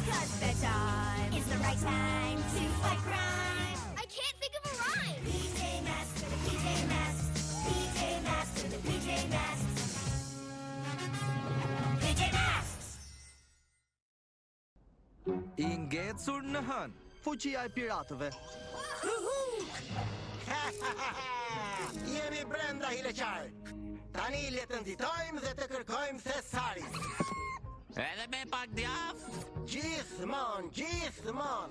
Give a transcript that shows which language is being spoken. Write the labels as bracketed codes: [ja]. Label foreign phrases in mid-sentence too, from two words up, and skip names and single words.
[en] 'Cause bedtime is the right time to fight crime. I can't think of a rhyme. PJ Masks for the PJ Masks. PJ Masks for the PJ Masks. PJ Masks! [sq] I ngecur në hën. Fuqia e piratëve. Jemi brenda hileqar. Tani le të nxitojmë dhe të kërkojmë thesarin. Edhe me pak djath? Gjithmonë.